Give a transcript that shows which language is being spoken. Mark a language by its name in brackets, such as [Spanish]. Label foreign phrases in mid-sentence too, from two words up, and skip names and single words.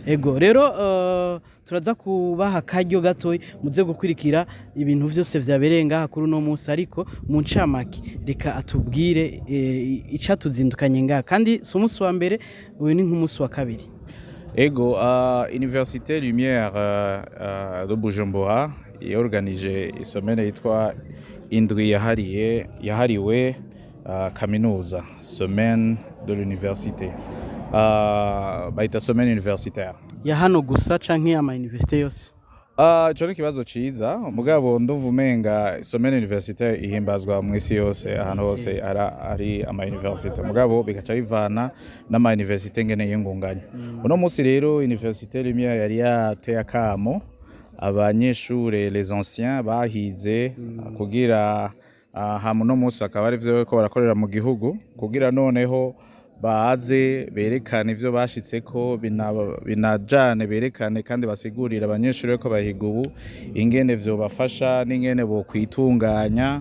[Rundi] Ego rero turaza kubaha karyo gatoyi muze gukurikira ibintu byose vyabereye ngaha kuri no munsi, ariko mu ncamake reka atubwire ica tuzindukanye ngaha, kandi si umunsi wa mbere, uyu ni nk'umunsi wa kabiri. Ego, Université Lumière de Bujumbura yorganije isomene yitwa indwi yahariwe kaminuza, [French] semaine de l'université, bayita semaine universitaire. [Rundi] Ya hano gusa canke ama université yose? Ico ni ikibazo ciza, mugabo ndumva umenga [French] semaine universitaire [Rundi] ihimbazwa mu isi yose, ahantu hose ari ama université, mugabo bigaca bivana n'ama université ngene yingunganya. Uno musi rero Université Lumière yari yateye akamo abanyeshure [French] les anciens [Rundi] bahize kugira hama uno musi akaba ari vyo ko barakorera mu gihugu kugira noneho baze berekane ivyo bashitseko, binajane berekane kandi basigurira abanyeshuri ko bahiga ubu ingene vyo bafasha n'ingene bo kwitunganya.